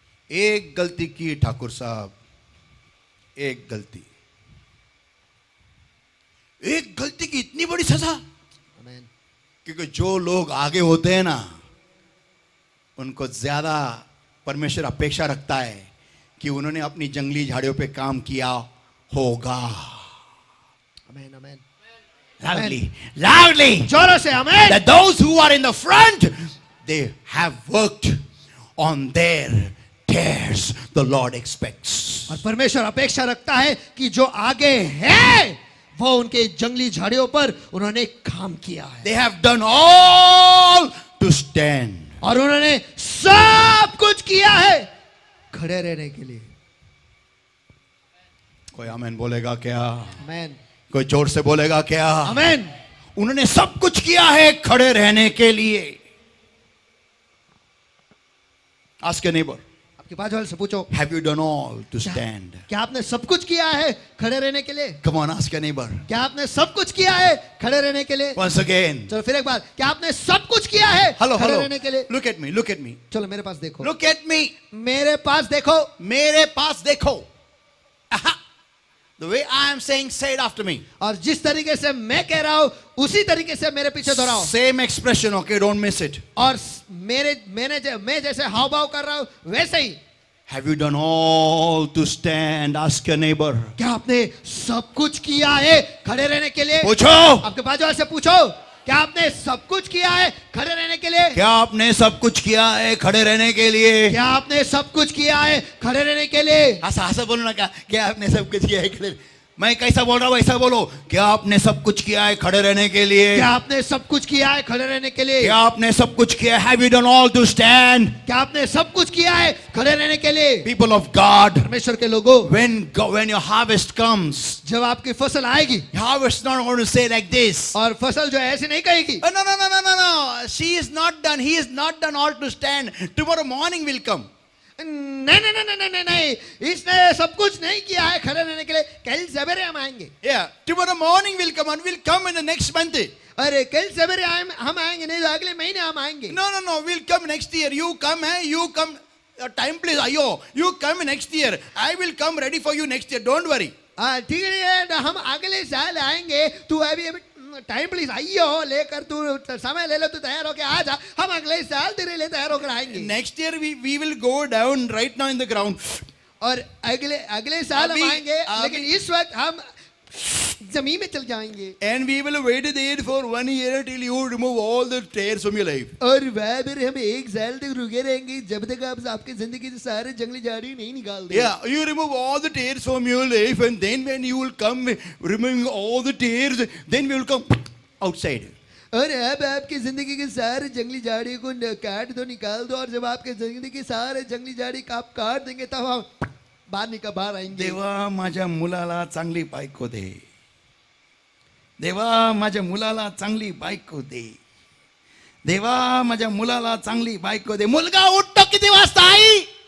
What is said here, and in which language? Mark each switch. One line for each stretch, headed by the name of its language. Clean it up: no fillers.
Hindi: एक गलती की ठाकुर साहब, एक गलती की इतनी बड़ी सजा। आमीन। क्योंकि जो लोग आगे होते हैं ना, उनको ज्यादा परमेश्वर अपेक्षा रखता है कि उन्होंने अपनी जंगली झाड़ियों पे काम किया होगा। आमीन, आमीन।
English: Loudly.
Hindi: जोरों से आमीन।
English: That those who are in the front, they have worked on their tears. The Lord expects.
Hindi: और परमेश्वर अपेक्षा रखता है कि जो आगे है वो उनके जंगली झाड़ियों पर उन्होंने काम किया है।
English: They have done all to stand.
Hindi: और उन्होंने सब कुछ किया है खड़े रहने के लिए। कोई आमीन बोलेगा क्या? आमीन, कोई जोर से बोलेगा क्या? आमीन। उन्होंने सब कुछ किया है खड़े रहने के लिए।
English: Ask your neighbor,
Hindi: आपके पास वाले से पूछो,
English: have you done all to stand?
Hindi: क्या आपने सब कुछ किया है खड़े रहने के लिए?
English: Come on, ask your neighbor.
Hindi: क्या आपने सब कुछ किया है खड़े रहने के लिए?
English: Once again.
Hindi: चलो फिर एक बार, क्या आपने सब कुछ किया है
English: Hello,
Hindi: खड़े
English: hello.
Hindi: रहने के लिए?
English: Look at me, look at me.
Hindi: चलो मेरे पास देखो,
English: Look at me.
Hindi: मेरे पास देखो। मेरे पास देखो। Aha.
English: The way I am saying, say it after me.
Hindi: और जिस तरीके से मैं कह रहा हूं उसी तरीके से मेरे पीछे दोहराओ।
English: Same expression, okay? Don't miss it.
Hindi: और मैं जैसे हाव भाव कर रहा हूं वैसे ही।
English: Have you done all to stand? Ask your neighbor.
Hindi: क्या आपने सब कुछ किया है खड़े रहने के लिए? पूछो। आपके बाजू वाले से पूछो, क्या आपने सब कुछ किया है खड़े रहने के लिए? क्या आपने सब कुछ किया है खड़े रहने के लिए? क्या आपने सब कुछ किया है खड़े रहने के लिए? ऐसा बोलो ना, क्या आपने सब कुछ किया है खड़े। मैं कैसा बोल रहा हूँ ऐसा बोलो। क्या आपने सब कुछ किया है खड़े रहने के लिए? क्या आपने सब कुछ किया है खड़े रहने के लिए? क्या आपने सब कुछ किया?
English: Have you done all to stand?
Hindi: क्या आपने सब कुछ किया है खड़े रहने के लिए?
English: People of God,
Hindi: परमेश्वर के लोगों,
English: when your harvest comes,
Hindi: जब आपकी फसल आएगी,
English: harvest is not going to say like this.
Hindi: और फसल जो है ऐसे नहीं कहेगी,
English: Oh, no. She is not done. He is not done all to stand. Tomorrow morning will come.
Hindi: नहीं, इसने सब कुछ नहीं किया है खड़े रहने के लिए, कल सवेरे हम आएंगे।
English: Yeah, tomorrow morning will come and we'll come in the next month.
Hindi: अरे कल सवेरे हम आएंगे नहीं तो अगले महीने हम आएंगे।
English: No, we'll come next year. You come, you come. Time please, ayo. You come next year. I will come ready for you next year. Don't worry.
Hindi: ठीक है, हम अगले साल आएंगे, तू अभी टाइम प्लीज आइयो लेकर, तू समय ले लो, तू तैयार होके आ जा, हम अगले साल तेरे लिए तैयार होकर आएंगे।
English: Next year we will go down right now in the ground.
Hindi: और अगले साल हम आएंगे, लेकिन इस वक्त हम जमीन में चल जाएंगे
English: And we will wait there for 1 year till you remove all the tears from your life.
Hindi: और वह फिर हम 1 साल तक रुके रहेंगे जब तक आप आपकी जिंदगी से सारे जंगली झाड़ी नहीं निकाल दे
English: Yeah, you remove all the tears from your life, and then when you will come removing all the tears, then we will come outside.
Hindi: और अब आपकी जिंदगी के सारे जंगली झाड़ी को काट दो निकाल दो और जब आपके जिंदगी के सारे जंगली झाड़ी का आप काट देंगे तब हम बाहर आएंगे
Marathi: देवा माझ्या मुलाला चांगली बायको दे. देवा माझ्या मुलाला चांगली बायको दे. देवा माझ्या मुलाला चांगली बायको दे. मुलगा उठतो किती वाजता आई?